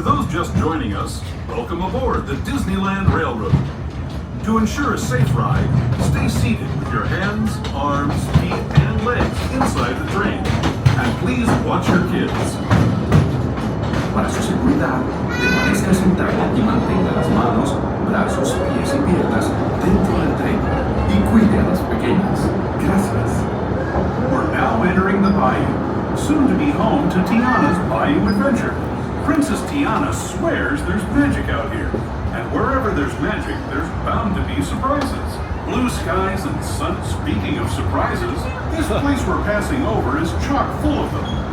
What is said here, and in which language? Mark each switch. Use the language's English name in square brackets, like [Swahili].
[English] Just joining us, welcome aboard the Disneyland Railroad. To ensure a safe ride, stay seated with your hands, arms, feet, and legs inside the train. And please watch your kids. [Spanish] Para su seguridad, permanezca sentado y mantenga las manos, brazos, pies y piernas dentro del tren y cuide a los pequeños. Gracias. [English] We're now entering the bayou, soon to be home to Tiana's Bayou Adventure. Princess Tiana swears there's magic out here, and wherever there's magic, there's bound to be surprises. Blue skies and sun. Speaking of surprises, this place we're passing over is chock full of them.